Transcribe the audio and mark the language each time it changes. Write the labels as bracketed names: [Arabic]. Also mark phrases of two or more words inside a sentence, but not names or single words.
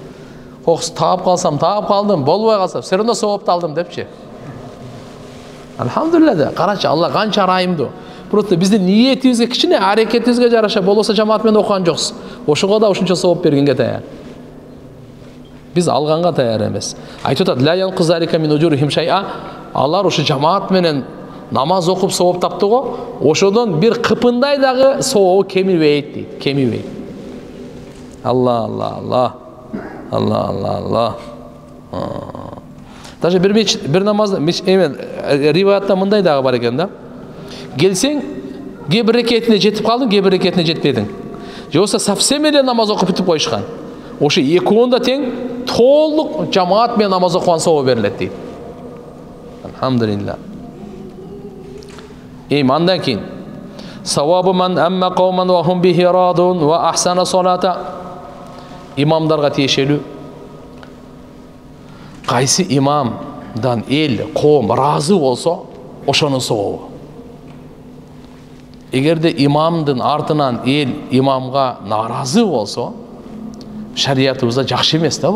[Kyrgyz] Окус таап калсам, таап калдым, болбой калса, [Russian] все равно [Kyrgyz] соопту алдым депчи. Алхамдулилла да, карачы, Алла канча райымдуу. Просто биздин ниетибизге, кичине аракетибизге жараша болбосо жамаат менен окуган жоксуз. Ошого да ушунча сооп бергенге таяр. Биз алганга таяр эмес. Айтып атат: [Arabic] "لا ينقص ذلك من أجورهم شيئا". [Kyrgyz] Алар ушу жамаат менен намаз окуп сооп таптı го, ошодон бир кыпындай дагы сообу кемибейт дейт, кемибейт. Алла. Даже бир намазда риваятта мындай дагы бар экен да. Келсең, кээ бир рекетине жетип калдың, кээ бир рекетине жетпедиң. Же болбосо совсем эле намаз окуп бүтүп коюшкан. Ошо экөөндө тең толук жамаат менен намаз окуган сообу берилет дейт. Алхамдулилла. Андан кийин [Arabic] ثواب من أم قوما وهم به راضون وأحسن صلاته. [Kyrgyz] Имамдарга тиешелүү. Кайсы имамдан эл, коом разы болсо, ошонун сообу. Эгерде имамдын артынан эл имамга наразы болсо, шариятыбызда жакшы эмес да бул.